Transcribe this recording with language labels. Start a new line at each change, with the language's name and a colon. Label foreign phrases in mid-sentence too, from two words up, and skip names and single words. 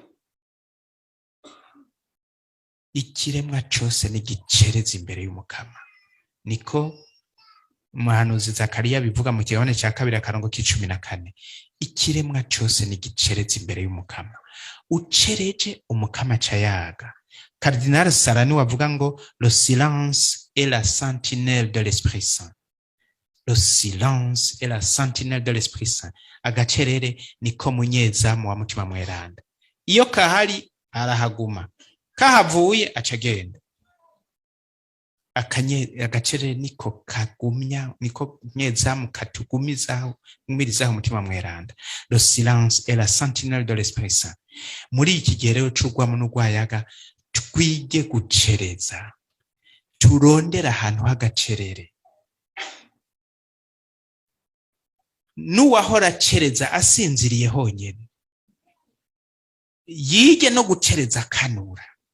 Rundi: Ikiremwa cyose n'igicereza imbere y'Umukama, niko umuhanuzi Zakariya bivuga mu kigabane cya 2:14. Ikiremwa cyose n'igicereza imbere y'Umukama, ucereje Umukama cayaga.
French: Cardinal Sarani
Rundi: wavuga ngo
French: le silence est la sentinelle de l'Esprit Saint. Le silence est la sentinelle de l'Esprit Saint.
Rundi: Agacerere niko munyezamu wa mutima mweranda. Iyo kahari arahaguma, kahavuye acagenda. Agacerere niko kagumya, niko nyezamu katugumizaho, umirizaho mutima mweranda.
French: Le silence est la sentinelle de l'Esprit Saint.
Rundi: Muri iki gihe rero c'urwamo n'urwayaga, twige gucereza, turondera ahantu h'agacerere. N'uwahora acereza asinziriye honyene, yige no gucereza akanura.